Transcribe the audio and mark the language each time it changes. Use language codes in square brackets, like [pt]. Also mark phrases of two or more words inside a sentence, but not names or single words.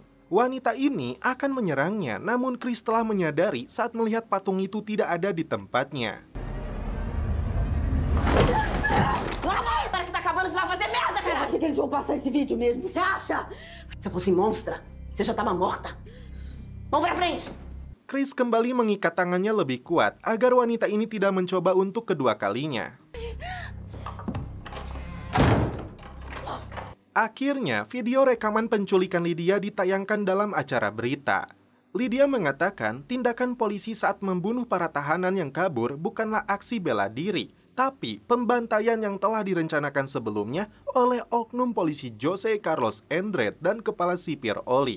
[id] Wanita ini akan menyerangnya, namun Chris telah menyadari saat melihat patung itu tidak ada di tempatnya. [pt] Larga aí, para que tá acabando, você vai fazer merda, cara! Você acha que eles vão passar esse vídeo mesmo? Você acha? Se eu fosse monstra, você já tava morta. Vamos pra frente! [id] Chris kembali mengikat tangannya lebih kuat agar wanita ini tidak mencoba untuk kedua kalinya. Akhirnya, video rekaman penculikan Lydia ditayangkan dalam acara berita. Lydia mengatakan tindakan polisi saat membunuh para tahanan yang kabur bukanlah aksi bela diri, tapi pembantaian yang telah direncanakan sebelumnya oleh oknum polisi Jose Carlos Endret dan kepala sipir Oli.